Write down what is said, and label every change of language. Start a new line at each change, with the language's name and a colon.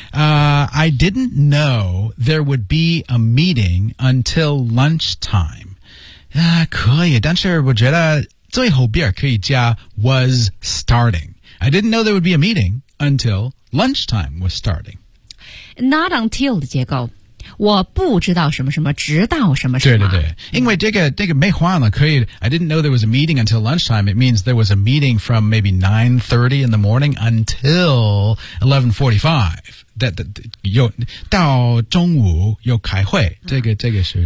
English: I didn't know there would be a meeting until lunchtime。
Chinese: 可以，但是我觉得最后边可以加
English: was starting. I didn't know there would be a meeting until lunchtime was starting. Not until
Chinese: 的结构，我不知道什么什么，直到什么什么。对对对，因为这个没换了，可以。
English: I didn't know there was a meeting until lunchtime. It means there was a meeting from maybe 9:30 in the morning until 11:45.
Chinese: 有到中午有开会、这个是